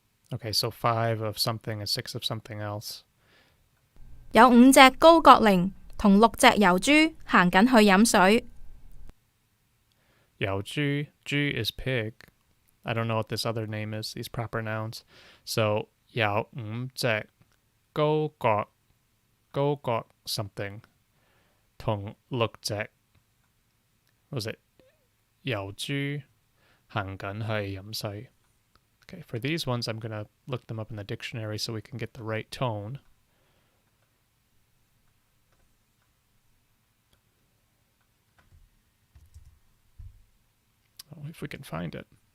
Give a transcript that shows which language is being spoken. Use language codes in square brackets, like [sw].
[en] Okay, so 5 of something and 6 of something else. [yue] 有5隻高角羚同6隻疣豬行緊去飲水。 [en] 疣豬, Ju is pig. I don't know what this other name is, these proper nouns. [yue] So 有5隻高角 something 同6隻 [en] was it [yue] 疣豬行緊去飲水. [en] Okay, for these ones I'm going to look them up in the dictionary so we can get the right tone. Oh, if we can find it.